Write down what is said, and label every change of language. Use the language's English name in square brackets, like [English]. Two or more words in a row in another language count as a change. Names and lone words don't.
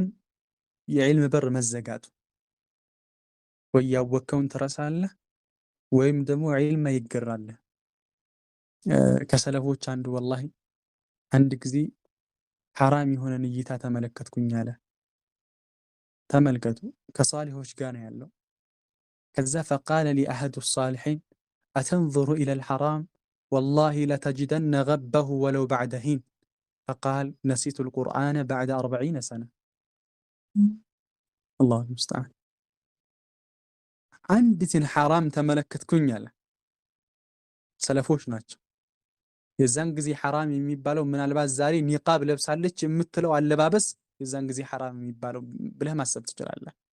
[Amharic] የዒልም በር መዘጋቱ። ወይ ያወቅከውን ትረሳለህ ወይም ደግሞ ዒልም አይገራልህ። ከሰለፎች አንዱ ወላሂ አንድ ጊዜ ሐራም የሆነን እይታ ተመለከትኩኝ አለ። ተመልከቱ፣ ከሷሊሆች ጋር ነው ያለው። ከዛ [Arabic] فقال لي أحد الصالحين أتنظر إلى الحرام والله لتجدن غبه ولو بعد حين فقال نسيت القرآن بعد 40 سنة። الله المستعان። [Amharic] አንዲትን ሐራም ተመለከትኩኝ አለ። ሰለፎች ናቸው። የዛን ጊዜ ሐራም የሚባለው ምናልባት ዛሬ ኒቃብ ለብሳለች የምትለው አለባበስ የዛን ጊዜ ሐራም የሚባለው ብለህ ማሰብ ትችላለህ።